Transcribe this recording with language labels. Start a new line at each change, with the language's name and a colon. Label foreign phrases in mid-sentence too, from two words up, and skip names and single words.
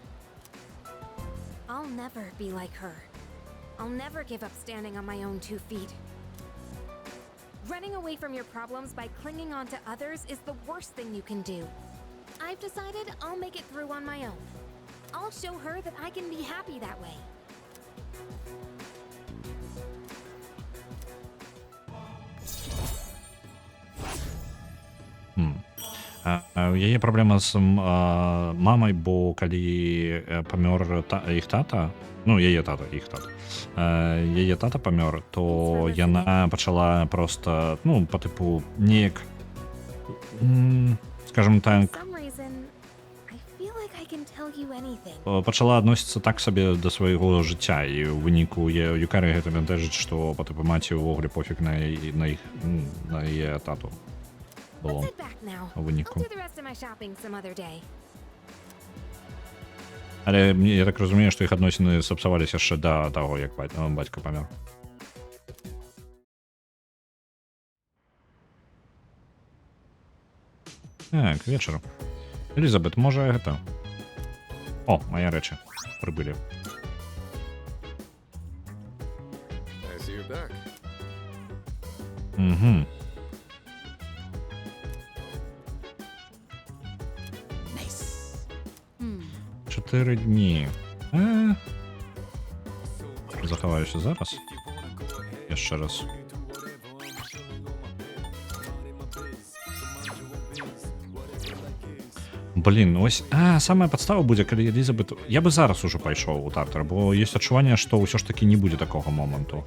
English: I'll never be like her. I'll never give up standing on my own 2 feet. Running away from your problems by clinging on to others is the worst thing you can do. I've decided I'll make it through on my own. I'll show her that I can be happy that way.
Belarusian: У яе праблема з мамай, бо калі памёр іх тата, ну яе тата, яе тата памёр, то яна пачала просто, ну, по тыпу неяк, скажем так,
English: For some reason, I feel like I can tell you anything.
Belarusian: пачала адносіцца так сабе да свайго жыцця, і ў выніку Юкары гэта бянтэжыць, што по тыпу маці ўвогуле пофіг на іх, на яе тату.
English: Let's head back now.
Belarusian: У выніку.
English: I'll do the rest of my shopping some other day.
Belarusian: Але я так разумею, што іх адносіны сапсаваліся яшчэ да таго, як бацька памёр. Так, вечар. Элізабет, можа гэта... О, мае рэчы. Прыбылі.
English: I see you're back. Угу.
Belarusian: Nice. 4 дні. Захаваюся зараз. Яшчэ раз. Блін, ось... самая падстава будзе, калі Элізабет... Я бы зараз ужо пайшоў у Тартар, бо ёсць адчуванне, што ўсё ж такі не будзе такога моманту.